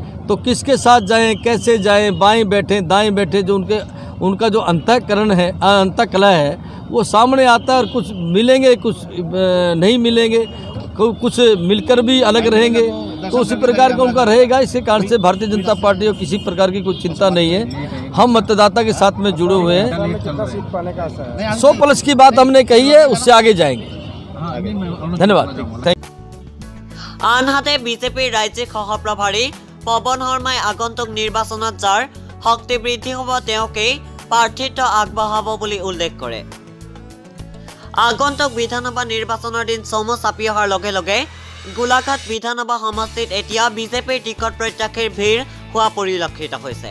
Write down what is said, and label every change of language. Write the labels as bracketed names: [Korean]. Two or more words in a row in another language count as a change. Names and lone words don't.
[Hindi] तो किसके साथ जाएं, कैसे जाएं, बाएं बैठें दाएं बैठें, जो उनका जो अंतःकरण है अंतःकला है वो सामने आता है और कुछ मिलेंगे कुछ नहीं मिलेंगे, कुछ मिलकर भी अलग रहेंगे तो उसी प्रकार का उनका रहेगा। इसके कारण से भारतीय जनता पार्टी को किसी प्रकार की कोई चिंता नहीं है। हम मतदाता के साथ में जुड़े हुए हैं। 100+ की बात हमने कही है, उससे आगे जाएंगे। धन्यवाद। थैंक [Assamese] আনহাতে বিজেপিৰ ৰাজ্যিক সহপ্ৰভাৰী পৱন শৰ্মাই আগন্তুক নিৰ্বাচনত যাৰ শক্তি বৃদ্ধি হ'ব তেওঁকেই প্ৰাৰ্থিত্ব আগবঢ়াব বুলি উল্লেখ কৰে। আগন্তুক বিধানসভা নিৰ্বাচনৰ দিন চমু চাপি অহাৰ লগে লগে গোলাঘাট বিধানসভা সমষ্টিত এতিয়া বিজেপিৰ টিকট প্ৰত্যাশীৰ ভিৰ হোৱা পৰিলক্ষিত হৈছে।